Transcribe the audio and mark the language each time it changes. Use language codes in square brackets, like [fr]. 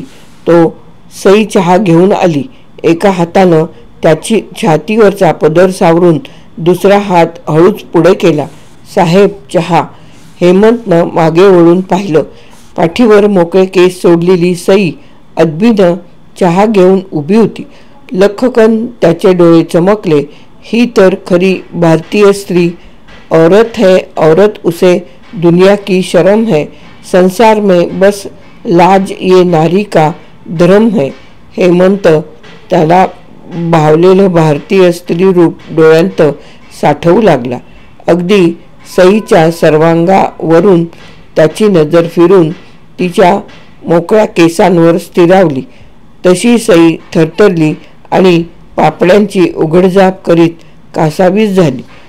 [mr] तो सई चहा घेऊन आली. एका हातानं त्याची छातीवरचा पदर सावरून दुसरा हात हळूच पुढे केला. साहेब चहा. हेमंतनं मागे वळून पाहिलं. पाठीवर मोकळे केस सोडलेली सई अदबीनं चहा घेऊन उभी होती. लख्खकन त्याचे डोळे चमकले. ही तर खरी भारतीय स्त्री. [hi] औरत है औरत उसे दुनिया की शर्म है. संसार में बस लाज ये नारी का धर्म है. [mr] हेमंत त्याला भावलेलं भारतीय स्त्री रूप डोळ्यांत साठवू लागला. अगदी सईच्या सर्वांगावरून त्याची नजर फिरून तिच्या मोकळ्या केसांवर स्थिरावली. तशी सई थरथरली आणि पापड्यांची उघडझाप करीत कासावीस झाली.